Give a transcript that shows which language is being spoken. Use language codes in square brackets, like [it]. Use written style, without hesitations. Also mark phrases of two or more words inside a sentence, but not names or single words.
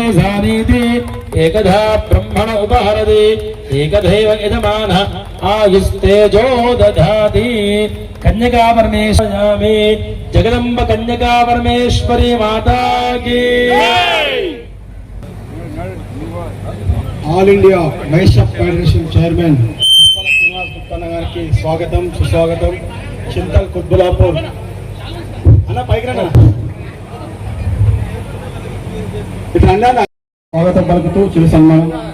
[sa] सानीति एकधा ब्रह्मण उपहरति एकधैव यजमानः आयुस्तेजो दधाति कन्यका परमेश्वरी जगदम्ब कन्यका परमेश्वरी [hi] माता की [te] ఆల్ ఇండియా వైశ్య ఫెడరేషన్ చైర్మన్ శ్రీనివాస్ గుప్తా గారికి స్వాగతం సుస్వాగతం. చింతల్ కుత్బులాపూర్ అన్న పైకి రండి ఇట్లా అన్నా స్వాగతం పలుకుతూ చిరు సన్మానం.